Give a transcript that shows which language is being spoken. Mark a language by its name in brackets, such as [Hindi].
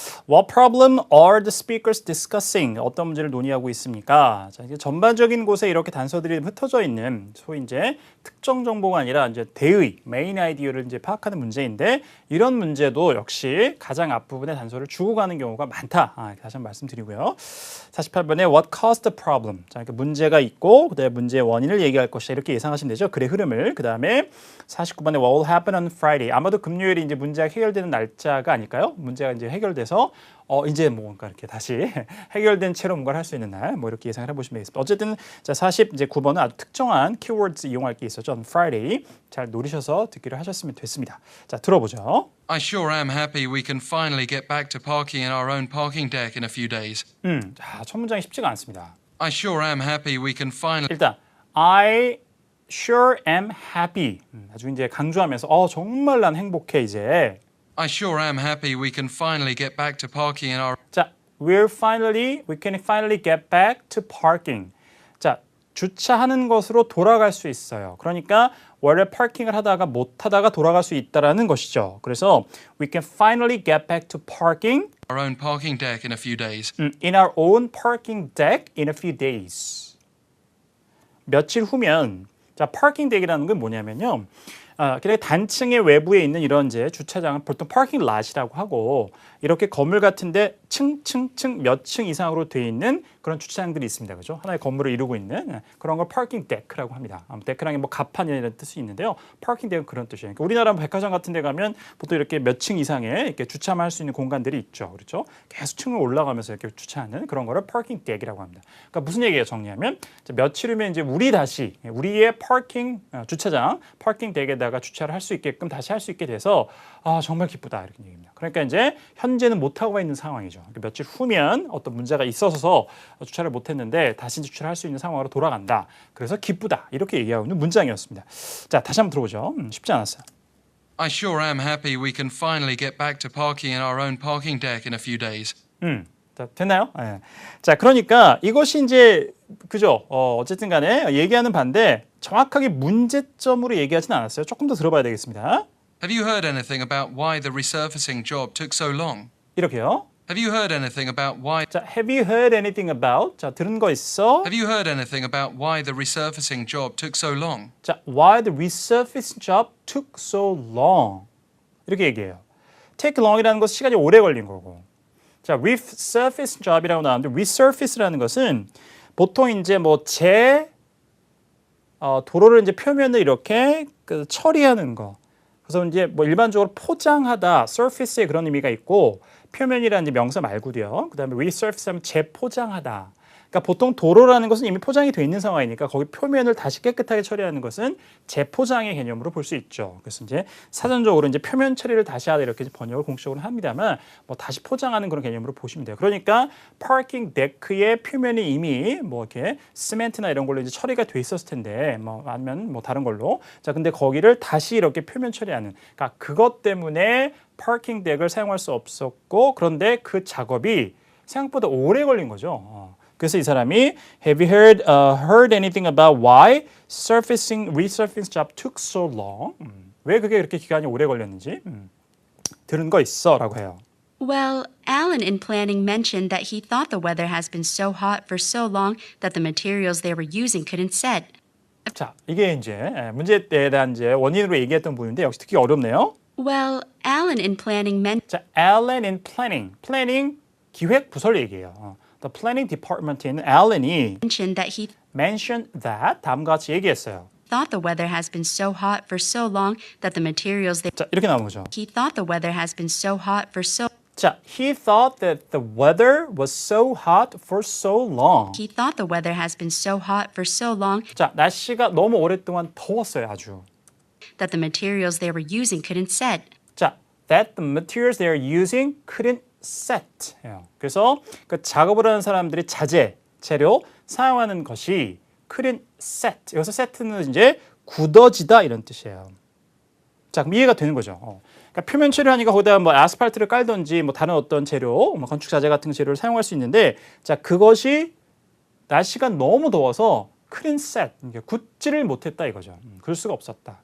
[English] What problem are the speakers discussing? [Korean] 어떤 문제를 논의하고 있습니까? 자, 이제 전반적인 곳에 이렇게 단서들이 흩어져 있는 소위 이제 특정 정보가 아니라 이제 대의, 메인 아이디어를 이제 파악하는 문제인데 이런 문제도 역시 가장 앞부분에 단서를 주고 가는 경우가 많다. 다시 한번 말씀드리고요. 48번에 [English] What caused the problem? [Korean] 자, 그러니까 문제가 있고 그다음에 문제의 원인을 얘기할 것이다. 이렇게 예상하시면 되죠. 글의 흐름을. 그다음에 49번에 [English] What will happen on Friday? [Korean] 아마도 금요일이 이제 문제가 해결되는 날짜가 아닐까요? 문제가 이제 해결돼서 이제 뭔가 이렇게 다시 해결된 채로 뭔가를 할 수 있는 날, 뭐 이렇게 예상을 해보시면 되겠습니다. 어쨌든 자 49번은 아주 특정한 키워드 이용할 게 있었죠. [English] On Friday [Korean] 잘 노리셔서 듣기를 하셨으면 됐습니다. 자 들어보죠. [English] I sure am happy we can finally get back to parking in our own parking deck in a few days. [Korean] 자, 첫 문장이 쉽지가 않습니다. [English] I sure am happy we can finally. [Korean] 일단 [English] I sure am happy. [Korean] 아주 이제 강조하면서 정말 난 행복해 이제. [English] I sure am happy we can finally get back to parking in our. [Korean] 자, [English] we can finally get back to parking. [Korean] 자, 주차하는 것으로 돌아갈 수 있어요. 그러니까 원래 파킹을 하다가 못 하다가 돌아갈 수 있다라는 것이죠. [English] 그래서 we can finally get back to parking Our own parking deck in a few days. in our own parking deck in a few days. [Korean] 며칠 후면 자, 파킹 덱이라는 건 뭐냐면요. 그냥 단층의 외부에 있는 이런 이제 주차장을 보통 파킹 랏이라고 하고 이렇게 건물 같은데 층 몇 층 이상으로 돼 있는 그런 주차장들이 있습니다. 그죠? 하나의 건물을 이루고 있는 그런 걸 파킹 데크라고 합니다. 데크라는 게 뭐 갑판이라는 뜻이 있는데요. 파킹 데크는 그런 뜻이에요. 그러니까 우리나라 백화점 같은 데 가면 보통 이렇게 몇 층 이상의 이렇게 주차만 할 수 있는 공간들이 있죠. 그렇죠? 계속 층을 올라가면서 이렇게 주차하는 그런 거를 파킹 데크라고 합니다. 그러니까 무슨 얘기예요? 정리하면 며칠 후면 이제 우리의 파킹 주차장 파킹 덱에다가 주차를 할 수 있게끔 다시 할 수 있게 돼서 정말 기쁘다 이렇게 얘기입니다. 그러니까 이제 현재는 못 하고 있는 상황이죠. 그러니까 며칠 후면 어떤 문제가 있어서 주차를 못 했는데 다시 주차를 할 수 있는 상황으로 돌아간다. 그래서 기쁘다. 이렇게 얘기하고 있는 문장이었습니다. 자, 다시 한번 들어보죠. 쉽지 않았어요. [English] I sure am happy we can finally get back to parking in our own parking deck in a few days. [Korean] 자, 됐나요? 네. 자, 그러니까 이것이 이제 그죠? 어쨌든 간에 얘기하는 반대 정확하게 문제점으로 얘기하지는 않았어요. 조금 더 들어봐야 되겠습니다. [English] Have you heard anything about why the resurfacing job took so long? [Korean] 이렇게요. [English] Have you heard anything about why? 자, have you heard anything about? [Korean] 자, 들은 거 있어? [English] Have you heard anything about why the resurfacing job took so long? 자, why the resurfacing job took so long? [Korean] 이렇게 얘기해요. [English] take long [Korean] 이라는 것은 시간이 오래 걸린 거고. 자, [English] resurface job [Korean] 이라고 나왔는데 resurface라는 것은 보통 이제 뭐 도로를 이제 표면을 이렇게 처리하는 거. 그래서 이제 뭐 일반적으로 포장하다, surface에 그런 의미가 있고 표면이라는 이제 명사 말고도요. 그다음에 resurface 하면 재포장하다. 그러니까 보통 도로라는 것은 이미 포장이 돼 있는 상황이니까 거기 표면을 다시 깨끗하게 처리하는 것은 재포장의 개념으로 볼 수 있죠. 그래서 이제 사전적으로 이제 표면 처리를 다시 하다 이렇게 번역을 공식적으로 합니다만 뭐 다시 포장하는 그런 개념으로 보시면 돼요. 그러니까 파킹 데크의 표면이 이미 뭐 이렇게 시멘트나 이런 걸로 이제 처리가 돼 있었을 텐데 뭐 아니면 뭐 다른 걸로 자 근데 거기를 다시 이렇게 표면 처리하는 그러니까 그것 때문에 파킹 덱을 사용할 수 없었고 그런데 그 작업이 생각보다 오래 걸린 거죠. 그래서 이 사람이 [English] Have you heard anything about why resurfacing job took so long? [Korean] 왜 그게 그렇게 기간이 오래 걸렸는지 들은 거 있어라고 해요. [English] Well, Alan in planning mentioned that he thought the weather has been so hot for so long that the materials they were using couldn't set. [Korean] 자, 이게 이제 문제에 대한 이제 원인으로 얘기했던 부분인데 역시 듣기 어렵네요. [English] Well, Alan in planning mentioned [Korean] 자, Alan [English] in planning [Korean] 기획 부서를 얘기해요. [English] The planning department인 Alan이 that he mentioned that [Korean] 다음과 같이 얘기했어요. [English] thought the weather has been so hot for so long that the materials they [Korean] 자, 이렇게 나오는 거죠. [English] he thought the weather has been so hot for so [Korean] 자, [English] he thought that the weather was so hot for so long. he thought the weather has been so hot for so long [Korean] 자, 날씨가 너무 오랫동안 더웠어요, 아주. [English] that the materials they were using couldn't set. [Korean] 자, [English] that the materials they are using couldn't set. [Korean] 그래서 그 작업을 하는 사람들이 자재, 재료 사용하는 것이 [English] couldn't set. [Korean] 여기서 set는 이제 굳어지다 이런 뜻이에요. 자, 그럼 이해가 되는 거죠. 그러니까 표면 처리하니까 거기다 뭐 아스팔트를 깔든지 뭐 다른 어떤 재료, 뭐 건축 자재 같은 재료를 사용할 수 있는데, 자 그것이 날씨가 너무 더워서 [English] couldn't set, [Korean] 그러니까 굳지를 못했다 이거죠. 그럴 수가 없었다.